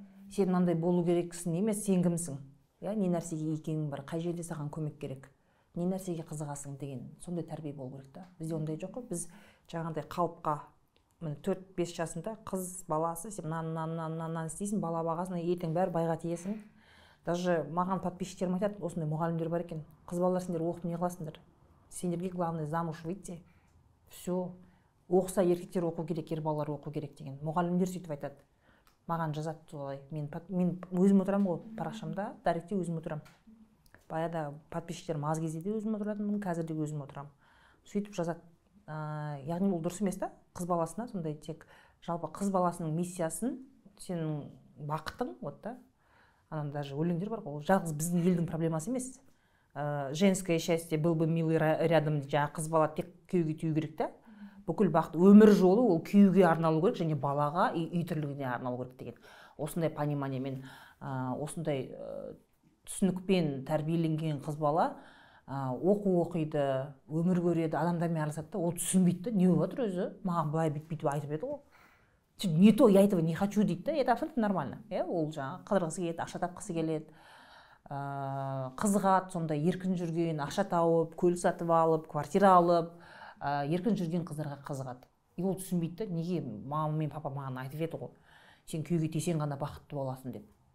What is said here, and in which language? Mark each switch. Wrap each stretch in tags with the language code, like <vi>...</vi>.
<kk>Сен мынандай болу керексің емес, сен кімсің? Я, не нәрсеге екенің бар, қай жерде саған көмек керек, не нәрсеге қызығасың деген сондай тәрбие болу керек та. Бізде ондай жоқ қой. Біз жаңағыдай қалыпқа 4-5 жасында қыз баласы, сен мынаны істейсің, бала бағасына ертең бәрі байға тиесің. Даже маған подписчиктерім айтады, осындай мұғалімдер бар екен. Қыз балалар, сендер оқып не қыласыңдар?</kk> <ru>Сендерге главное замуж выйти. Все.</ru> <kk>Оқса еркектер оқу керек, ер балалар оқу керек деген. Мұғалімдер сөйтіп айтады. Маған жазады солай. Мен өзім отырамын ғой, парақшамда, дәректе өзім отырамын. Баяда подписчиктерім аз кезде де өзім отыратынмын, қазір де өзім отырамын. Сөйтіп жазады. Яғни ол дұрыс емес та, қыз баласына сондай тек жалпы қыз баласының миссиясын, сенің бақытың, вот да. Анан даже өлеңдер бар ғой, ол жалғыз біздің елдің проблемасы емес.</kk> <ru>Женское счастье был бы милый рядом,</ru> <kk>жаңағы қыз бала тек күйеуге тию керек та. Бүкіл бақыт өмір жолы ол күйеуге арналу керек, және балаға, үй тірлігіне арналу керек деген. Осындай пониманиемен, осындай түсінікпен тәрбиеленген қыз бала оқу оқиды, өмір көреді, адамдармен араласады да, ол түсінбейді, не болып жатыр өзі, маған былай бүйтіп айтып еді ғой.</kk> <ru>Не то, я этого не хочу</ru> <kk>дейді да,</kk> <ru>это абсолютно нормально.</ru> <kk>Ол жаңағы қыдырғысы келеді, ақша тапқысы келеді, қызығады, сондай еркін жүрген, ақша тауып, көлік сатып алып, квартира алып, еркін жүрген қыздарға қызығады. И ол түсінбейді да, неге мама мен папа маған айтып еді ғой, сен күйеуге тисең ғана бақытты боласың деп.</kk>